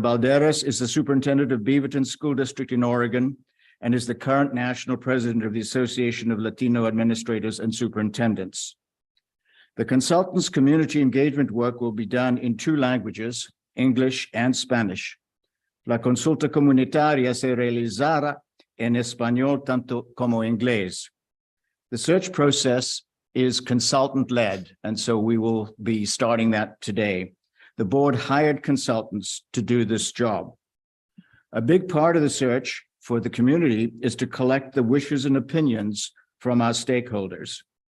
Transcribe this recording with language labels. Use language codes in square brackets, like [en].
[en] Balderas is the superintendent of Beaverton School District in Oregon and is the current national president of the Association of Latino Administrators and Superintendents. The consultant's community engagement work will be done in 2 languages, English and Spanish. [es] La consulta comunitaria se realizará en español tanto como inglés. [en] The search process is consultant-led, and so we will be starting that today. The board hired consultants to do this job. A big part of the search for the community is to collect the wishes and opinions from our stakeholders.